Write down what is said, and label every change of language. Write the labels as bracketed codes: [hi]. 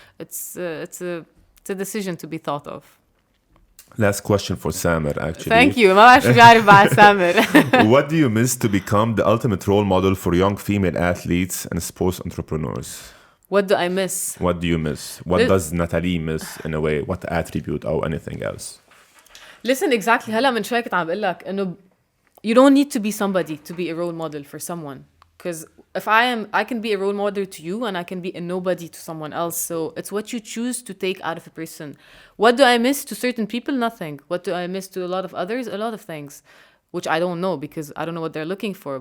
[en] It's a decision to be thought of. Last question for Samer, actually. Thank you. [ar] ما بعرف شو بيعرف بعد سامر. [en] What do you miss to become the ultimate role model for young female athletes and sports entrepreneurs? What do I miss? What do you miss? What does Nathalie miss in a way? What attribute or anything else? Listen, exactly. [ar] هلا من شوي كنت عم بقول لك إنه [en] you don't need to be somebody to be a role model for someone. Because if I can be a role model to you and I can be a nobody to someone else. So it's what you choose to take out of a person. What do I miss to certain people? Nothing. What do I miss to a lot of others? A lot of things, which I don't know because I don't know what they're looking for.